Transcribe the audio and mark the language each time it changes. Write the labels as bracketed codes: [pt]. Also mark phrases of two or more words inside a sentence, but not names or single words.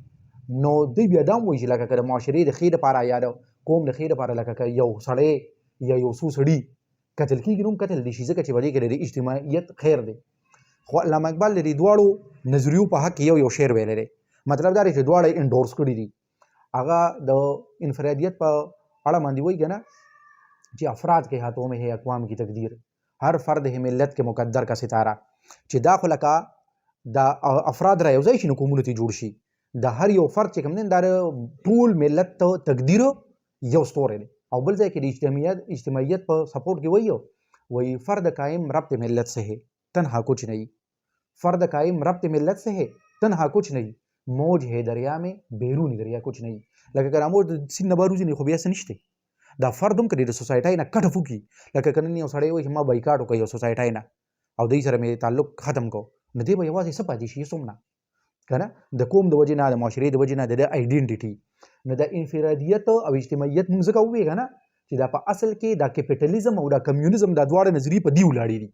[ps] نو دوی بیا دا هم وایي چې لکه که د معاشرې د ښې دپاره یا د قوم د ښې دپاره لکه که یو سړی یا یو څو سړي قتل کېږي نو هم قتل دی شي ځکه چې په دې کې د اجتماعیت خیر دی. خو علامه اقبال د دې دواړو نظریو په حق کې یو شعر ویلی دی. مطلب دا دی چې دواړه انډورس کړي دي. هغه د انفرادیت په اړه باندې وایي که نه چې [ur] افراد کے ہاتھوں میں ہے اقوام کی تقدیر ہر فرد ہے ملت کے مقدر کا ستارہ. [ps] چې دا خو لکه دا افراد را یوځای شي نو قومونه ترې جوړ شي. د هر یو فرد چې کوم دی دا ټول ملت ته تقدیر یو ستوری دی. او بل ځای کې د اجتماعیت په سپورټ کې وایي [ur] فرد قائم ربط ملت سے ہے تنہا کچھ نہیں. فرد قائم ربط ملت سے ہے تنہا کچھ نہیں موج ہے دریا میں بیرونی دریا کچھ نہیں. [ps] لکه که موج د سیند نه بهر وځي نو خو بیا څه نشته. دا فرد هم که د سوسایټۍ نه کټه وکړي لکه که نن یو سړی وایي چې ما بایکاټ وکړ یو سوسایټۍ نه او دوی سره مې تعلق ختم کو نو دی به یوازې څه پاتې شي څومره که نه د قوم د وجې نه د معاشرې د وجې نه د آیډنټیټي. نو د انفرادیت او اجتماعیت موږ ځکه ووایو که نه چې دا په اصل کې دا کیپیټالیزم او دا کمیونیزم دا دواړه نظریې په دې ولاړې دي.